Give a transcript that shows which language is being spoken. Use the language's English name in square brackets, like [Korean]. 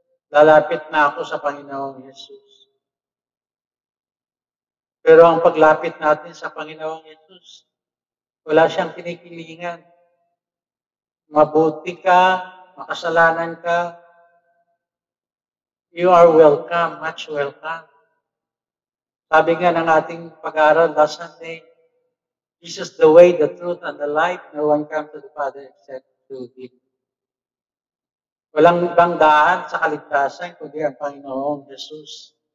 [Filipino] lalapit na ako sa Panginoong Yesus. Pero ang paglapit natin sa Panginoong Yesus, wala siyang kinikilingan. Mabuti ka, makasalanan ka, [English] you are welcome, much welcome. [Filipino] Sabi nga ng ating pag-aaral [English] last Sunday, Jesus the way, the truth, and the life. No one comes to the Father except through Him. [Filipino] Walang ibang daan sa kaligtasan kundi ang Panginoong Jesus.